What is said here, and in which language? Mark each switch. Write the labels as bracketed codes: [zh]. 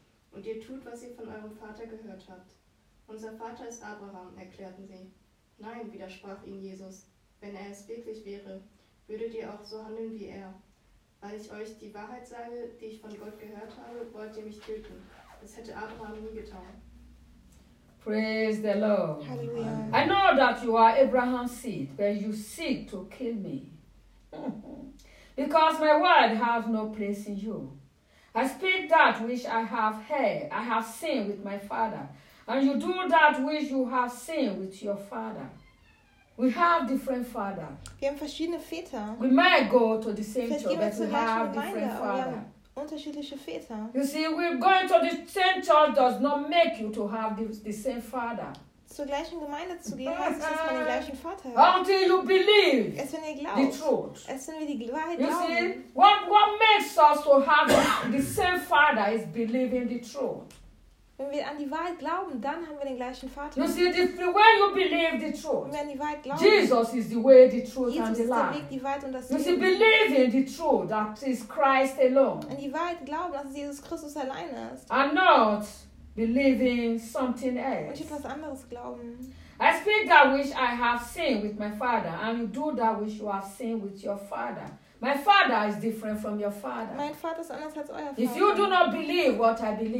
[de] Und ihr tut, was ihr von eurem Vater gehört habt. Unser Vater ist Abraham, erklärten sie. Nein, widersprach ihnen Jesus, wenn er es wirklich wäre, würdet ihr auch so handeln wie er. Weil ich euch die Wahrheit sage, die ich von Gott gehört habe, wollt ihr mich töten. Das hätte Abraham nie getan. [en] Praise the Lord. [de] Halleluja. [en] I know that you are Abraham's seed, but you seek to kill me. Because my word has no place in you. I speak that which I have heard, I have seen with my father. And you do that which you have seen with your father. We have different father. [de] Wir haben verschiedene Väter. [en] We might go to the same church, but we have different father. [de] Unterschiedliche Väter. [en] You see, we're going to the same church does not make you to have the same father. [de] Zur gleichen Gemeinde zu gehen, heißt nicht, dass man den gleichen Vater hat. [en] Until you believe. [de] Es wenn ihr glaubt. [en] The truth. [de] Es wenn wir die Wahrheit [en] you [de] glauben. [en] You see, what makes us to have the same father is believing the truth. [de] Wenn wir an die Wahrheit glauben, dann haben wir den gleichen Vater. [en] You see, when you believe the truth, [de] wenn wir an die Wahrheit glauben, [en] Jesus is the way, the truth, [de] Jesus [en] and the [de] ist der Weg, die Wahrheit und das [en] you Leben. You see, believe in the truth that is Christ alone. [de] An die Wahrheit glauben, dass es Jesus Christus alleine ist. [en] And not believing something else. [de] Und etwas anderes glauben. [en] I speak that which I have seen with my father, and you do that which you have seen with your father. My father is different from your father. [de] Mein Vater ist anders als euer Vater. [en] If you do not believe what I believe,